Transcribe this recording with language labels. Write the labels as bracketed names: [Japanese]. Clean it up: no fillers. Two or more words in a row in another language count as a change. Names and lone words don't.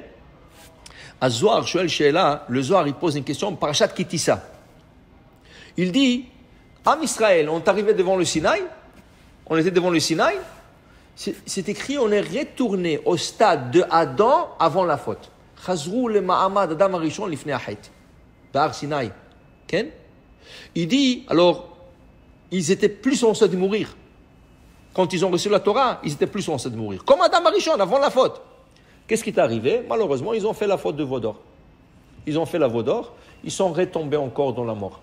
[French] À Zohar, le Zohar, il pose une question, [Hebrew] פרשת כי תשא. [French] Il dit, [Hebrew] עם ישראל, [French] on est arrivé devant le Sinaï, On était devant le Sinaï. C'est écrit, on est retourné au stade de Adam avant la faute. [Hebrew] חזרו למעמד אדם הראשון לפני החטא. הר סיני כן? [French] Il dit, alors, ils étaient plus en stade de mourir. Quand ils ont reçu la Torah, ils étaient plus en stade de mourir. Comme [Hebrew] אדם הראשון, [French] avant la faute. Qu'est-ce qui est arrivé? Malheureusement, ils ont fait la faute de Vaudor. Ils ont fait la Vaudor, ils sont retombés encore dans la mort.